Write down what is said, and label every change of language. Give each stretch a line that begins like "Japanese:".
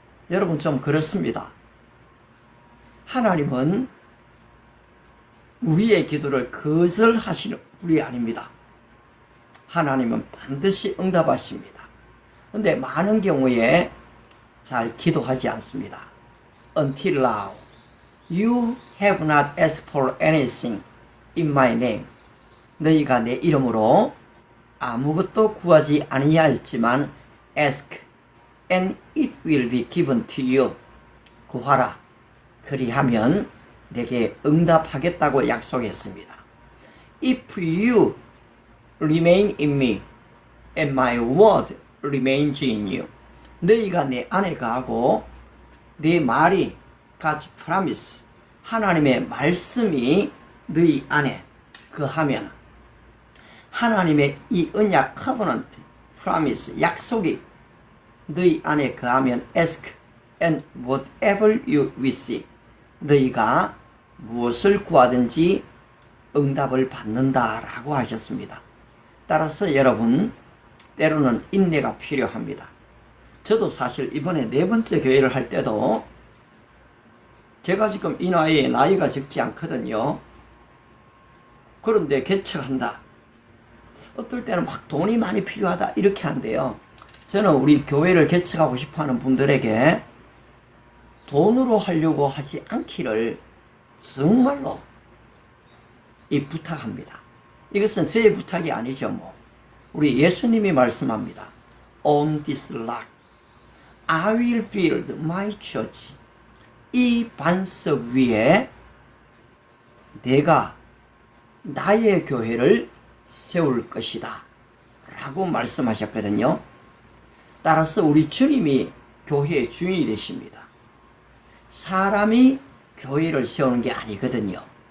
Korean: 여러분, 좀 그렇습니다. 하나님은 우리의 기도를 거절하시는 분이 아닙니다. 하나님은 반드시 응답하십니다. 그런데 많은 경우에 잘 기도하지 않습니다.
English: Until now, you have not asked for anything in my name.
Korean: 너희가 내 이름으로 아무것도 구하지 아니하였지만
English: ask and it will be given to you.
Korean: 구하라. 그리하면 내게 응답하겠다고 약속했습니다.
English: If you remain in me and my word remains in you.
Korean: 너희가 내 안에 거하고 내 말이 God's promise, 하나님의 말씀이 너희 안에 거하면 하나님의 이 언약 covenant, promise, 약속이 너희 안에 거하면
English: ask and whatever you receive.
Korean: 너희가 무엇을 구하든지 응답을 받는다라고 하셨습니다. 따라서 여러분, 때로는 인내가 필요합니다. 저도 사실 이번에 4번째 교회를 할 때도 제가 지금 이 나이에 나이가 적지 않거든요. 그런데 개척한다. 어떨 때는 막 돈이 많이 필요하다 이렇게 한대요. 저는 우리 교회를 개척하고 싶어하는 분들에게 돈으로 하려고 하지 않기를 정말로 부탁합니다. 이것은 제 부탁이 아니죠. 뭐 우리 예수님이 말씀합니다.
English: On this rock I will build my church.
Korean: 이 반석 위에 내가 나의 교회를 세울 것이다 라고 말씀하셨거든요. 따라서 우리 주님이 교회의 주인이 되십니다. 사람이 교회를 세우는 게 아니거든요.